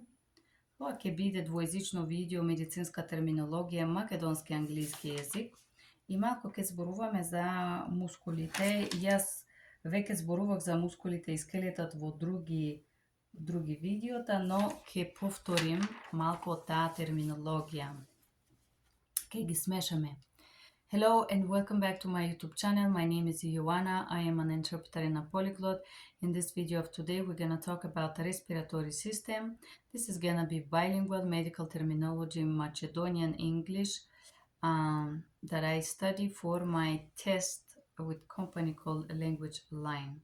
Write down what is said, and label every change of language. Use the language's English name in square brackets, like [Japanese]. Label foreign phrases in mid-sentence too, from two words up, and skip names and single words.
[Macedonian] Ова ќе биде двојазично видео, медицинска терминологија, македонски и англиски јазик. И малку ќе зборуваме за мускулите. Јас веќе зборував за мускулите и скелетот во други видеота, но ќе повторим малку од таа терминологија. Ќе ги смешаме. [English] Hello and welcome back to my YouTube channel. My name is Ioana. I am an interpreter and a polyglot. In this video of today, we're going to talk about the respiratory system. This is going to be bilingual medical terminology in Macedonian English that I study for my test with company called Language Line.